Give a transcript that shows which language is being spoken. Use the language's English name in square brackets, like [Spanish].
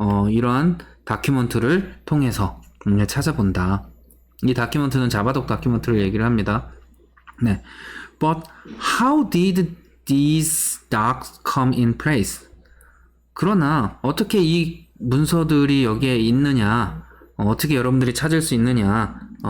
[Korean] 이러한 다큐먼트를 통해서 찾아본다. 이 다큐먼트는 자바독 다큐먼트를 얘기를 합니다. [English] But how did these docs come in place? [Korean] 그러나 어떻게 이 문서들이 여기에 있느냐? 어떻게 여러분들이 찾을 수 있느냐?